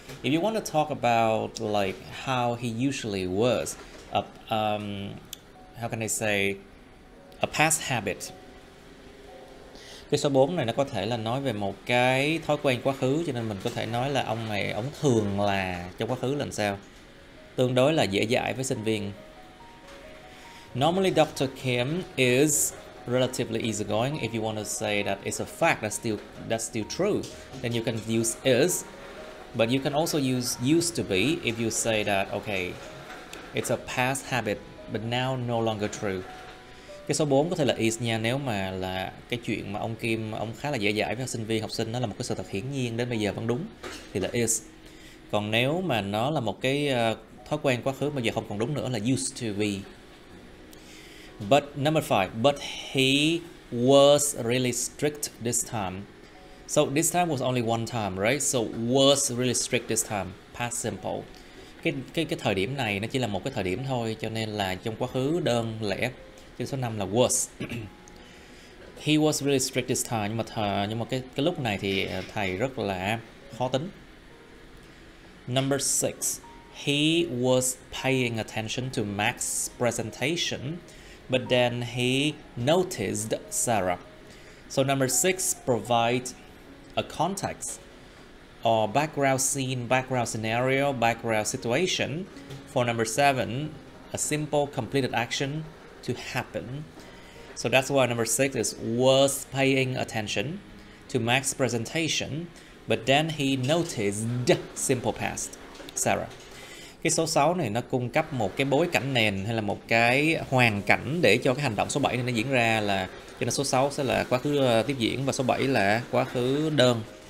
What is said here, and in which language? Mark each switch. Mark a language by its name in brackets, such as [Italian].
[English] If you want to talk about like how he usually was, how can I say, a past habit. [Vietnamese] Cái số 4 này nó có thể là nói về một cái thói quen quá khứ, cho nên mình có thể nói là ông thường là trong quá khứ là làm sao, tương đối là dễ dãi với sinh viên. [English] Normally Dr. Kim is relatively easygoing. If you want to say that it's a fact, that's still true, then you can use is. But you can also use used to be if you say that, okay, it's a past habit, but now no longer true. [Vietnamese] Cái số 4 có thể là is nha, nếu mà là cái chuyện mà ông Kim, ông khá là dễ dãi với sinh viên, học sinh, nó là một cái sự thật hiển nhiên đến bây giờ vẫn đúng, thì là is. Còn nếu mà nó là một cái thói quen quá khứ mà giờ không còn đúng nữa là used to be. [English] But number 5, but he was really strict this time. So this time was only one time, right? So was really strict this time, past simple. [Vietnamese] cái thời điểm này nó chỉ là một cái thời điểm thôi, cho nên là trong quá khứ đơn lẻ. Chữ số 5 là was. [English] He was really strict this time, [Vietnamese] nhưng mà cái lúc này thì thầy rất là khó tính. [English] Number 6. He was paying attention to Max's presentation, but then he noticed Sarah. So number 6 provides a context or background scene, background scenario, background situation. For number 7, a simple completed action to happen. So that's why number 6 is was paying attention to Max's presentation, but then he noticed simple past, Sarah. [Vietnamese] Cái số 6 này nó cung cấp một cái bối cảnh nền hay là một cái hoàn cảnh để cho cái hành động số 7 này nó diễn ra, là cho nên số 6 sẽ là quá khứ tiếp diễn và số 7 là quá khứ đơn.